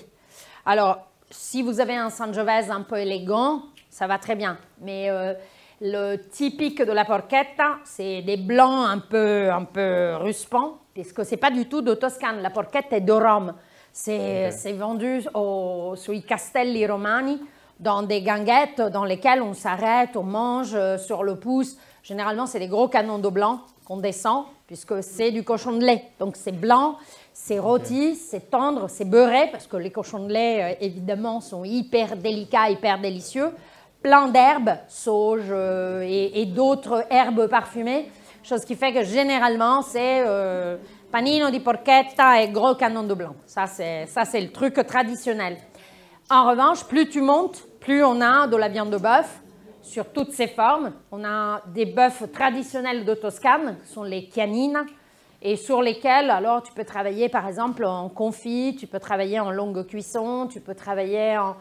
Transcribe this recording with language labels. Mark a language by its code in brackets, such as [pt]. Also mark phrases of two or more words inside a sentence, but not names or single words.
[fr] Alors, si vous avez un sangiovese un peu élégant, ça va très bien. Mais le typique de la porchetta, c'est des blancs un peu ruspants, puisque ce n'est pas du tout de Toscane. La porchetta est de Rome. C'est vendu [it] sui castelli romani, [fr] dans des guinguettes dans lesquelles on s'arrête, on mange sur le pouce. Généralement, c'est des gros canons de blanc qu'on descend, puisque c'est du cochon de lait. Donc, c'est blanc, c'est rôti, c'est tendre, c'est beurré, parce que les cochons de lait, évidemment, sont hyper délicats, hyper délicieux. Plein d'herbes, sauge et d'autres herbes parfumées, chose qui fait que généralement, c'est [it] panino di porchetta [fr] et gros canon de blanc. Ça, c'est le truc traditionnel. En revanche, plus tu montes, plus on a de la viande de bœuf, sur toutes ses formes. On a des bœufs traditionnels de Toscane, qui sont les chianines, et sur lesquels, alors, tu peux travailler, par exemple, en confit, tu peux travailler en longue cuisson, tu peux travailler en...